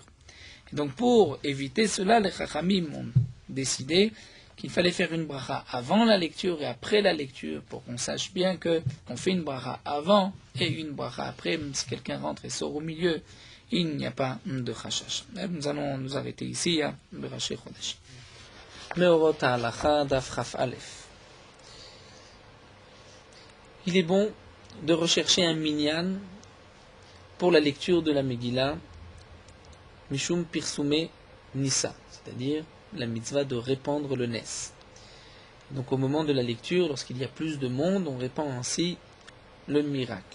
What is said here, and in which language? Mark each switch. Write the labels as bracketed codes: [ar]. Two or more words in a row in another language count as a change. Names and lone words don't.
[fr] Et donc pour éviter cela, les Chachamim ont décidé qu'il fallait faire une bracha avant la lecture et après la lecture pour qu'on sache bien qu'on fait une bracha avant et une bracha après, même si quelqu'un rentre et sort au milieu, il n'y a pas de chashash. Nous allons nous arrêter ici à [he] בראש חודש. מאורות ההלכה דף כף אלף. [fr] Il est bon de rechercher un minyan pour la lecture de la Megillah, [arc] משום פרסומי ניסא, [fr] c'est-à-dire la mitzvah de répandre le nes. Donc au moment de la lecture, lorsqu'il y a plus de monde, on répand ainsi le miracle.